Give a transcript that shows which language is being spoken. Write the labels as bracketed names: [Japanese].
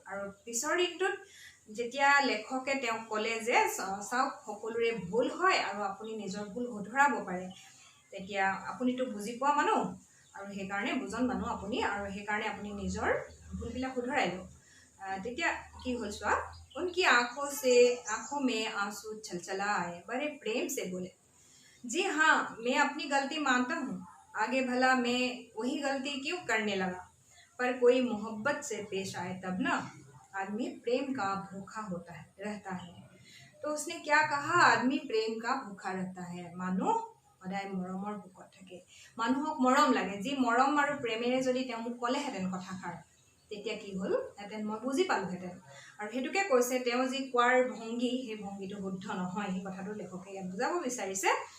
[Assamese] আৰু পিছৰ দিনটোত যেতিয়া লেখকে তেওঁক ক'লে যে চাওক সকলোৰে ভুল হয় আৰু আপুনি নিজৰ ভুল শুধৰাব পাৰে, তেতিয়া আপুনিতো বুজি পোৱা মানুহ আৰু সেইকাৰণে বুজন মানুহ আপুনি, আৰু সেইকাৰণে আপুনি নিজৰ ভুলবিলাক শুধৰাই লওক। তেতিয়া কি হ'ল চোৱা, [Hindi] उनकी आंखों में आंसू छलछला आए, बड़े प्रेम से बोले, जी हाँ मैं अपनी गलती मानता हूँ, आगे भला मैं वही गलती क्यों करने लगा, पर कोई मोहब्बत से पेश आए तब ना आदमी प्रेम का भूखा रहता है। तो उसने क्या कहा, आदमी प्रेम का भूखा रहता है, मानो [Assamese] সদায় মৰমৰ ভোকত থাকে, মানুহক মৰম লাগে। যি মৰম আৰু প্ৰেমেৰে যদি তেওঁ মোক ক'লেহেঁতেন কথাষাৰ, তেতিয়া কি হ'লহেঁতেন, মই বুজি পালোহেঁতেন। আৰু সেইটোকে কৈছে, তেওঁ যি কোৱাৰ ভংগী, সেই ভংগীটো শুদ্ধ নহয়, সেই কথাটো লেখকে ইয়াত বুজাব বিচাৰিছে।